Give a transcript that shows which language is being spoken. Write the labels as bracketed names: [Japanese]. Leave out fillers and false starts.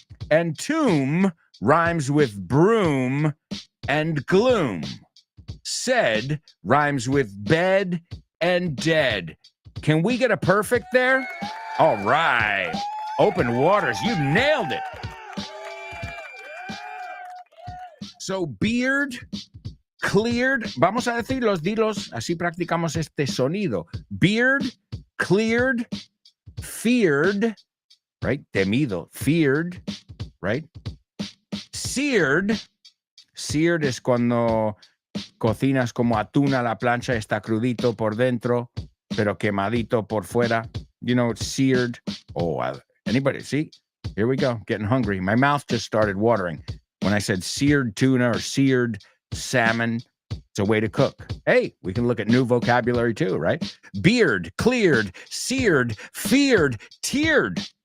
[English] And tomb rhymes with broom and gloom. Said rhymes with bed and dead. Can we get a perfect there? All right. Open Waters, you nailed it. [Spanish] So beard, cleared, vamos a decirlos, dilos, así practicamos este sonido. [English] Beard, cleared, feared, right? Temido, feared, right? [Spanish] Seared, seared es cuando cocinas como atún a la plancha, está crudito por dentro, pero quemadito por fuera. [English] You know, it's seared. Oh, anybody, see? Here we go, getting hungry. My mouth just started watering when I said seared tuna or seared salmon. It's a way to cook. Hey, we can look at new vocabulary too, right? Beard, cleared, seared, feared, tiered.